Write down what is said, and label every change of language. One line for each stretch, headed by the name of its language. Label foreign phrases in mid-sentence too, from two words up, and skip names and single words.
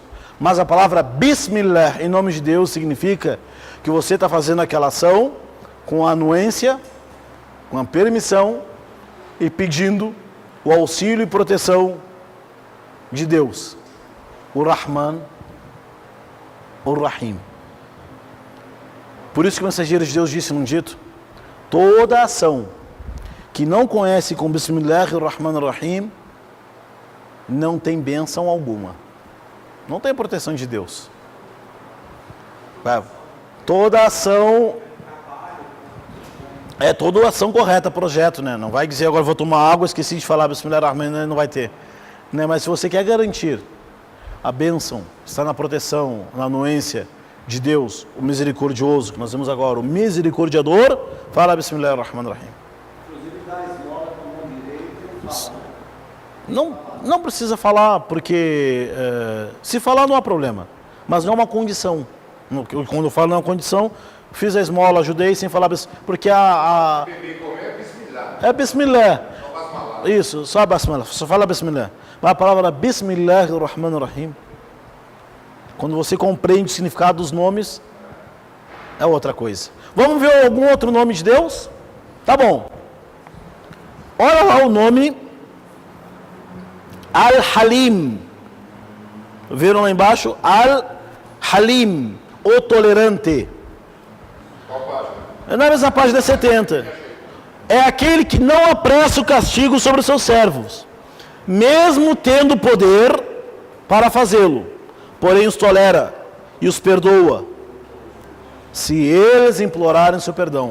Portuguese: Mas a palavra Bismillah em nome de Deus significa que você está fazendo aquela ação com a anuência, com a permissão e pedindo o auxílio e proteção de Deus, o Rahman, o Rahim. Por isso que o mensageiro de Deus disse num dito: toda ação que não conhece com
Arabic: بسم الله الرحمن الرحيم
Portuguese: não tem bênção alguma, não tem proteção de Deus. Toda ação toda ação correta, projeto, né? Não vai dizer agora vou tomar água, esqueci de falar
Arabic: بسم الله الرحمن,
Portuguese: não vai ter, né? Mas se você quer garantir a bênção, está na proteção, na anuência de Deus, o misericordioso, que nós vemos agora, o misericordiador, fala
Arabic: بسم الله الرحمن الرحيم.
Portuguese: Inclusive dá esmola com o direito. Não precisa falar, porque se falar não há problema, mas não é uma condição. Quando eu falo não é uma condição, fiz a esmola, ajudei sem falar, porque é Bismillah. Isso, só Bismillah, só fala Bismillah. Mas a palavra
Arabic: بسم الله الرحمن الرحيم,
Portuguese: quando você compreende o significado dos nomes, é outra coisa. Vamos ver algum outro nome de Deus? Tá bom. Olha lá o nome Al-Halim. Viram lá embaixo? Al-Halim, o tolerante. Na mesma página 70. É aquele que não apressa o castigo sobre os seus servos, mesmo tendo poder para fazê-lo. Porém os tolera e os perdoa, se eles implorarem seu perdão.